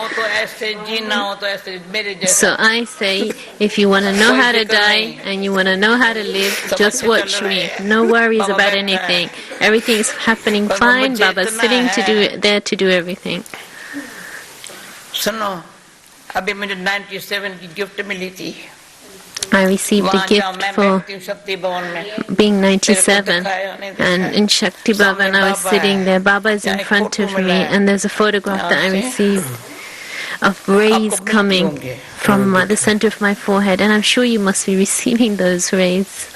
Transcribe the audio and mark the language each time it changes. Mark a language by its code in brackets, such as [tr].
[en] So I say, if you want to know how to die and you want to know how to live, just watch me. No worries about anything. Everything's happening fine. Baba's sitting there to do everything. [hi] सुनो, अभी मुझे 97 की gift मिली थी. [en] I received a gift for being 97, and in Shakti Bhavan I was sitting there. Baba is in front of me, and there's a photograph that I received of rays coming from the center of my forehead, and I'm sure you must be receiving those rays.